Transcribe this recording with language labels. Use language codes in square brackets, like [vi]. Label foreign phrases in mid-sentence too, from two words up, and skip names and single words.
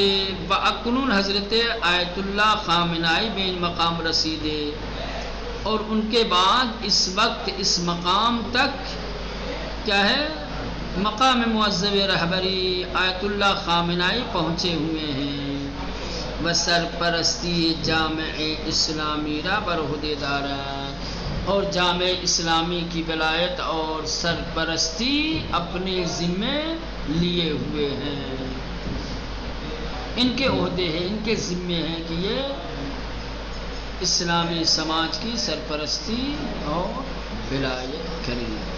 [fa] باکنون حضرت آیت اللہ خامنائی بے مقام رسیدے، [ur] اور ان کے بعد اس وقت اس مقام تک کیا ہے، مقام معذب رہبری آیت اللہ خامنائی پہنچے ہوئے ہیں۔ [fa] بسرپرستی جامع اسلامی را بر عہدیداران، [ur] اور جامع اسلامی کی ولایت اور سرپرستی اپنے ذمے لیے ہوئے ہیں، ان کے عہدے ہیں، ان کے ذمے ہیں کہ یہ اسلامی سماج کی سرپرستی اور ولایت کریں۔